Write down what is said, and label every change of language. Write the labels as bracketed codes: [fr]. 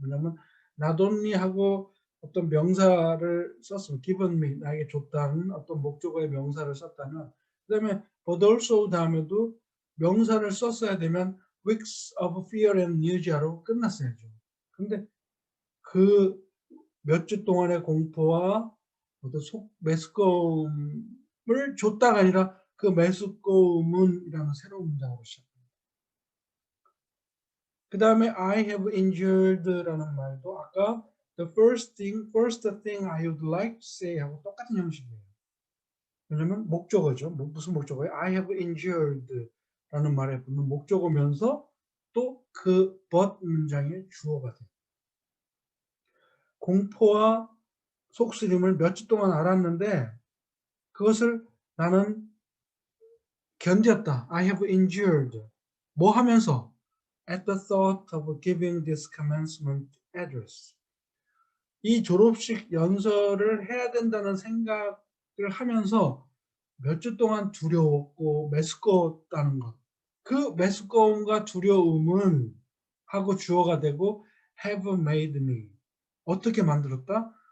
[ko] 왜냐하면 not only 하고 어떤 명사를 썼으면 given me 나에게 줬다는 어떤 목적어의 명사를 썼다면 그다음에 but also 다음에도 명사를 썼어야 되면 [en] weeks of fear and nausea [ko] 로 끝났어야죠. 근데 그 몇 주 동안의 공포와 어떤 속 메스꺼움을 줬다가 아니라 그 메스꺼움은이라는 새로운 문장으로 시작합니다. 그 다음에 [en] I have endured [ko] 라는 말도 아까 [en] the first thing I would like to say [ko] 하고 똑같은 형식이에요. 왜냐면 목적어죠. 무슨 목적어예요? I have endured라는 말에 붙는 목적어면서 또 그 but 문장의 주어가 돼요. 공포와 속쓰림을 몇 주 동안 알았는데 그것을 나는 견뎠다. [en] I have endured. [ko] 뭐 하면서? [en] At the thought of giving this commencement address. [ko] 이 졸업식 연설을 해야 된다는 생각을 하면서 몇 주 동안 두려웠고 메스꺼웠다는 것. 그 메스꺼움과 두려움은 하고 주어가 되고 [en] have made me. [ko] 어떻게 만들었다?